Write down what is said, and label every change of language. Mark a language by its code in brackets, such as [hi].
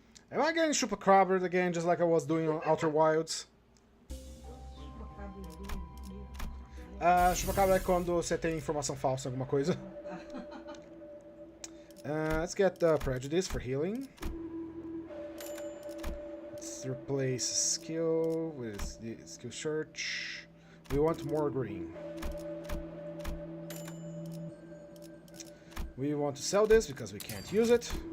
[en] Am I getting chupacabra again, just like I was doing on Outer Wilds? [pt] Chupacabra é quando você tem informação falsa, alguma coisa. [en] Let's get Prejudice for healing. Let's replace skill with the skill search. We want more green. We want to sell this because we can't use it.